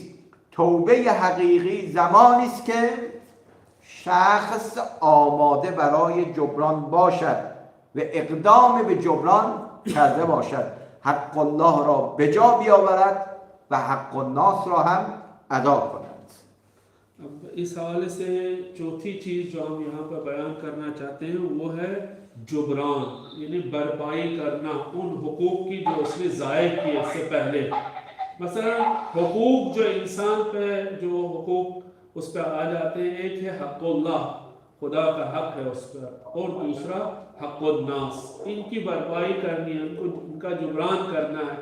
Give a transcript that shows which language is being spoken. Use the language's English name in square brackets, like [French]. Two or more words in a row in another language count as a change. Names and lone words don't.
[Persian] توبه حقیقی زمانی است که شخص آماده برای جبران باشد و اقدام به جبران کرده باشد، حق الله را به جا بیاورد و حق الناس را هم ادا کند. [Urdu] اب اس حوالے سے چوتھی چیز جو ہم یہاں پر بیان کرنا چاہتے ہیں وہ ہے جبران، یعنی بھرپائی کرنا ان حقوق کی جو اس نے ضائع کیے اس سے پہلے. مثلاً حقوق جو انسان پہ جو حقوق اس پر آ جاتے ہیں، ایک ہے حق اللہ، خدا کا حق ہے اس پر، اور دوسرا حق الناس، ان کی بھرپائی کرنی ہے، ان کا جبران کرنا ہے.